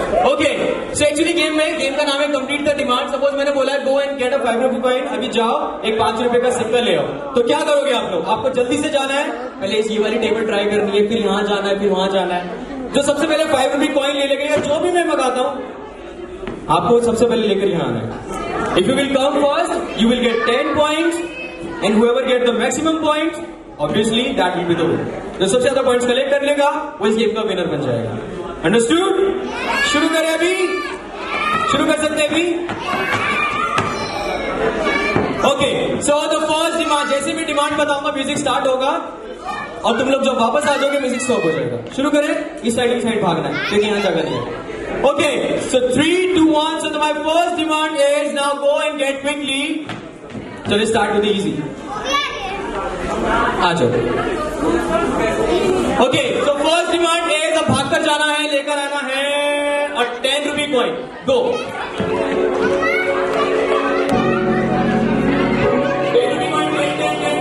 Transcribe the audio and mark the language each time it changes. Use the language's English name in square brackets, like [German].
[Hindi] Okay, so actually game का नाम है कंप्लीट द डिमांड। सपोज मैंने बोला है [English] go and get a 5 rupee coin, [Hindi] अभी जाओ एक 5 रुपए का सिक्का ले आओ। तो क्या करोगे आप लोग? आपको जल्दी से जाना है, पहले इस ये वाली टेबल ट्राई करनी है, फिर यहाँ जाना है, फिर वहां जाना है। जो सबसे पहले 5 रुपी कॉइन ले लेगा, जो भी मैं मंगाता हूं आपको सबसे पहले लेकर यहाँ आना है। [English] If you will come first you will get 10 points and whoever get the maximum points obviously that will be the winner। [Hindi] जो सबसे ज्यादा पॉइंट्स कलेक्ट कर लेगा वो इस गेम का विनर बन जाएगा। अंडरस्टूड? शुरू करें अभी? शुरू कर सकते हैं अभी? Okay, so the first demand, जैसे भी डिमांड बताऊंगा म्यूजिक स्टार्ट होगा और तुम लोग जब वापस आ जाओगे म्यूजिक स्टॉप हो जाएगा। शुरू करें? इस साइड भागना है क्योंकि यहाँ जगह नहीं है। [English] Okay, so 3, 2, 1. So my first demand is now go and get quickly. So let's start with the easy. [Hindi] आ जाओ। [English] Okay, so first demand is [Hindi] अब भागकर जाना है, लेकर आना है और 10 rupee coin. [English] Go. [Hindi] 10 rupee coin, 10।